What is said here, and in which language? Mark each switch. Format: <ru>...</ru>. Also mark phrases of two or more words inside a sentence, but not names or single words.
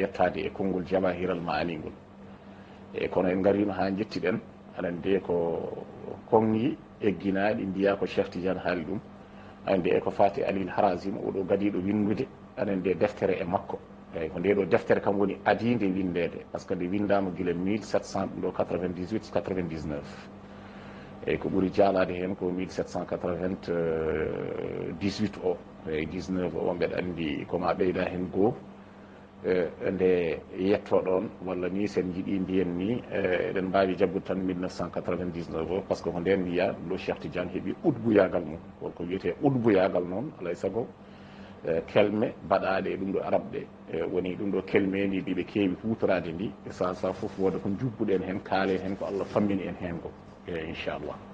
<ff>yettade e konngol Jawahiral Maani ngol e kono en garino ha jettiɗen anen de ko kongi egginaɗi mbiya ko Cheikh Tidiane haali ɗum anen de eko faati Alil Harazim oɗo gadiɗo windude anen de deftere e makko eyyi ko nde ɗo deftere kam woni adide windede</ff> <fr>par ce que</fr> <ff>nde windama guila 1700 ɗum ɗo 98 99 eyyi ko ɓuuri jaalade hen ko 1798 o eyyi 19 o mbeɗa andi koma ɓeyda hen goho nde yetto ɗon walla ni sen jiiɗi mbiyen ni eɗen mbawi jaggude tan 1999 o</ff> <fr>par ce que</fr> <ff>ko nden wiya ɗum ɗo Cheikh Tidiane heeɓi udbuyagal mum ko wiyete udbuyagal noon alay saago kelme baɗaɗe e ɗum ɗo arab ɗe woni ɗum ɗo kelmeji ɗiɓe keewi hutorade ndi e sa foof woda ko jubbuɗen hen kaalen hen ko Allah fammini en hen ko inchallah</ff>